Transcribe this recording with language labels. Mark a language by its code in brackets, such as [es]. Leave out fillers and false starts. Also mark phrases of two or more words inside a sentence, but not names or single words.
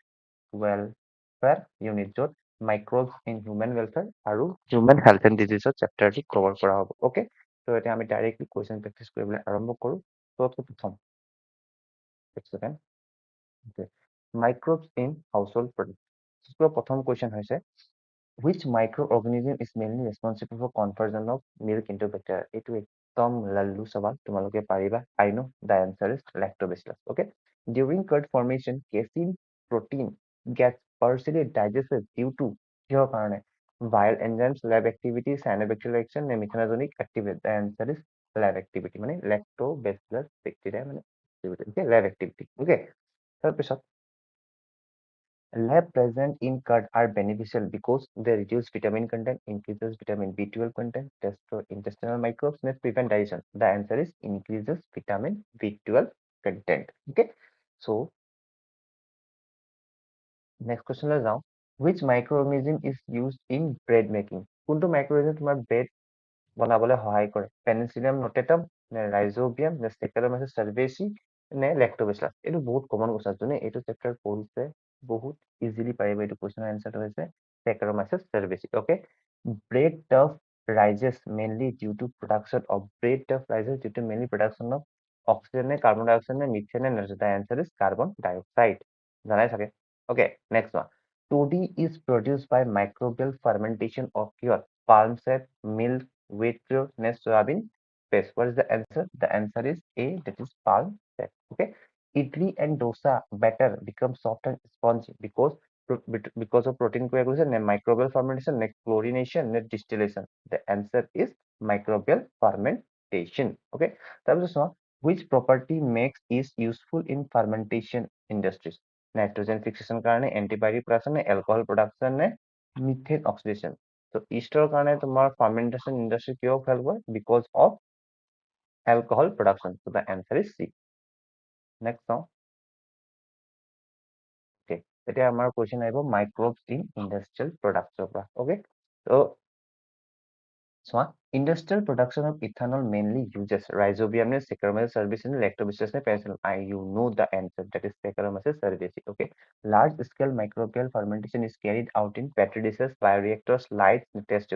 [as] ৱেলফেয়াৰ ইউনিট য'ত [en] microbes in human welfare [as] আৰু [en] human health and diseaseৰ [as] চেপ্টাৰটি কভাৰ কৰা হ'ব। অ'কে, ত' এতিয়া আমি ডাইৰেক্টলি [en] question practice [as] কৰিবলৈ আৰম্ভ কৰোঁ। ত' প্ৰথম [en] microbes in household product. [as] প্ৰথম কুৱেশ্যন হৈছে [en] which microorganism is mainly responsible for conversion of milk into bacteria? [as] এইটো একদম লাল্লু সৱাল, তোমালোকে পাৰিবা। [en] I know the answer is lactobacillus. Okay. During curd formation, casein protein gets partially digested due to [as] কিহৰ কাৰণে? [en] Viral enzymes, lab activity, cyanobacterial action, নে methanogenic activity? The answer is lab activity, মানে lactobacillus bacteria মানে activity. Okay, lab activity. Okay. তাৰপিছত lab present in curd are beneficial because they reduce vitamin content, increases vitamin B12 content, destroy intestinal microbes, and prevent digestion. The answer is increases vitamin B12 content. Okay. So next question is now, which microorganism is used in bread making? [as] কোনটো microorganism তোমাৰ bread বনাবলৈ সহায় কৰে? [en] Penicillium notatum, নে rhizobium, নে Saccharomyces cerevisiae, নে lactobacillus? [as] এইটো বহুত [en] common question, [as] যোনে এইটো চেপ্টাৰ পঢ়িছে বহুত ইজিলি পাৰিব। এইটো কুৱেশ্যনৰ এনচাৰটো হৈছে Saccharomyces cerevisiae. Okay. [en] Bread duff rises mainly due to production of oxygen, carbon dioxide, methane, and nitrogen. The answer is carbon dioxide. [as] জানাই চাগে। [en] Okay, next one. 2D is produced by microbial fermentation of your palm sap, milk, wheat flour, soybean paste. What is the answer? The answer is A, that is palm sap. Okay. Idli and dosa batter become soft and spongy because of protein coagulation and microbial fermentation, next chlorination, next distillation. The answer is microbial fermentation. Okay. তাৰপিছত which property makes is useful in fermentation industries? Nitrogen fixation কাৰণে, antibiotic production নে, alcohol production নে, methane oxidation? So yeastor [as] কাৰণে তোমাৰ [en] fermentation industry কিয় help হয়? Because of alcohol production. So the answer is C. Next now. Okay. [as] এতিয়া আমাৰ question আহিব [en] microbes in industrial products [as] ৰ পৰা. [en] Okay. So industrial production of ethanol mainly uses rhizobium, Saccharomyces cerevisiae, lactobacillus, penicillium. You know the answer, that is Saccharomyces cerevisiae. Okay. Large scale microbial fermentation is carried out in petri dishes, bioreactors, lights, test tube.